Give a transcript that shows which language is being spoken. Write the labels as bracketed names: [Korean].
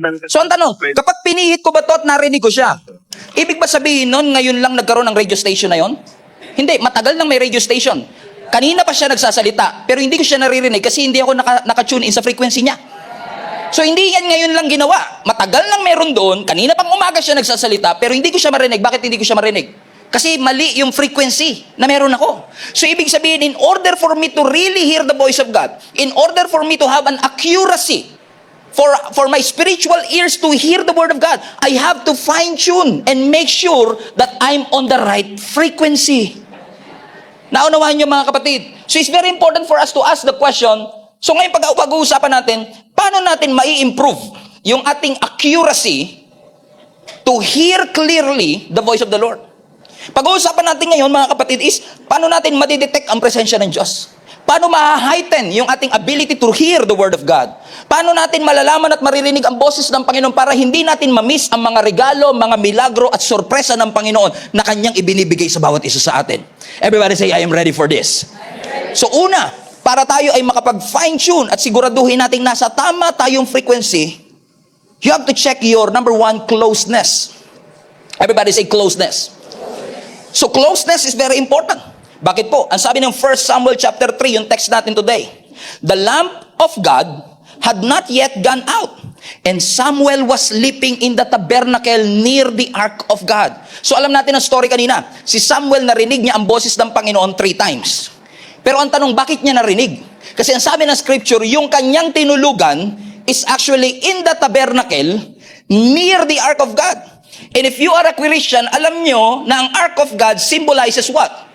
[Filipino] So ang tanong, kapag pinihit ko ba to at narinig ko siya, ibig ba sabihin nun, ngayon lang nagkaroon ng radio station na yon? Hindi, matagal nang may radio station. Kanina pa siya nagsasalita, pero hindi ko siya naririnig kasi hindi ako naka-tune in sa frequency niya. So hindi yan ngayon lang ginawa. Matagal nang meron doon, kanina pang umaga siya nagsasalita, pero hindi ko siya marinig. Bakit hindi ko siya marinig? Kasi mali yung frequency na meron ako. So ibig sabihin, [English] in order for me to really hear the voice of God, in order for me to have an accuracy, for my spiritual ears to hear the word of God, I have to fine-tune and make sure that I'm on the right frequency. [Filipino] Naunawahan niyo mga kapatid. [English] So it's very important for us to ask the question, [Filipino] so ngayon pag-uusapan natin, paano natin mai-improve yung ating [English] accuracy to hear clearly the voice of the Lord? [Filipino] Pag-uusapan natin ngayon mga kapatid is, paano natin madidetect ang presensya ng Diyos? Paano ma-heighten yung ating [English] ability to hear the Word of God? [Filipino] Paano natin malalaman at maririnig ang boses ng Panginoon para hindi natin ma-miss ang mga regalo, mga milagro at sorpresa ng Panginoon na Kanyang ibinibigay sa bawat isa sa atin? [English] Everybody say, I am ready for this. [Filipino] So una, para tayo ay makapag-fine-tune at siguraduhin natin nasa tama tayong frequency, [English] you have to check your number one, [Filipino] closeness. [English] Everybody say closeness. So closeness is very important. [Filipino] Bakit po? Ang sabi ng 1 Samuel chapter 3, yung text natin today. [English] The lamp of God had not yet gone out, and Samuel was sleeping in the tabernacle near the ark of God. [Filipino] So alam natin ang story kanina. Si Samuel narinig niya ang boses ng Panginoon 3 times. Pero ang tanong, bakit niya narinig? Kasi ang sabi ng scripture, yung kanyang tinulugan [English] is actually in the tabernacle near the ark of God. And if you are a Christian, [Filipino] alam nyo na ang [English] ark of God symbolizes what?